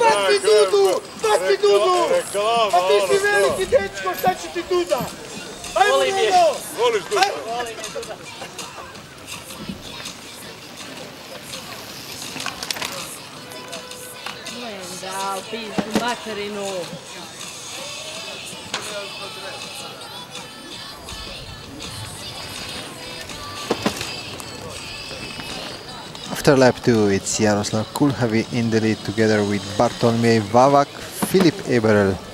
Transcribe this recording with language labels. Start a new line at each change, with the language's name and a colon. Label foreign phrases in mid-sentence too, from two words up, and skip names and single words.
Serbian: mi Dudu! Baci Dudu! A ti si veliki dečko, šta će ti Duda? Ajmo Dudo! Voliš Duda? Da, u pizdu materinu.
English: After lap 2, it's Jaroslav Kulhavi in the lead together with Bartolomej Vavak, Filip Eberl.